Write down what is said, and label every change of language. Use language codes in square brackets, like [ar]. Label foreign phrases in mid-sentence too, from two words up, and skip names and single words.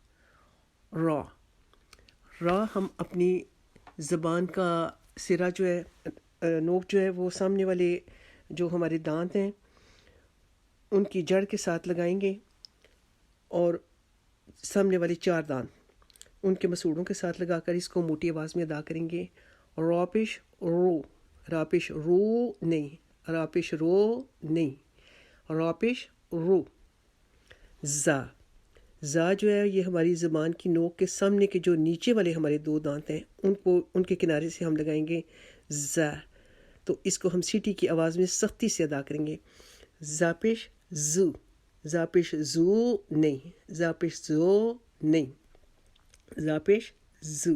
[ur] را ہم اپنی زبان کا سرا جو ہے نوک جو ہے وہ سامنے والے جو ہمارے دانت ہیں ان کی جڑ کے ساتھ لگائیں گے اور سامنے والے 4 دانت ان کے مسوڑوں کے ساتھ لگا کر اس کو موٹی آواز میں ادا کریں گے۔ را پیش رو، را پیش رو نہیں، را پیش رو نہیں، را پیش رو۔ زا جو ہے یہ ہماری زبان کی نوک کے سامنے کے جو نیچے والے ہمارے دو دانت ہیں ان کے کنارے سے ہم لگائیں گے زا. تو اس کو ہم سیٹی کی آواز میں سختی سے ادا کریں گے. زا پیش زو، زا پیش زو نہیں، زا پیش زو نہیں، زا پیش زو.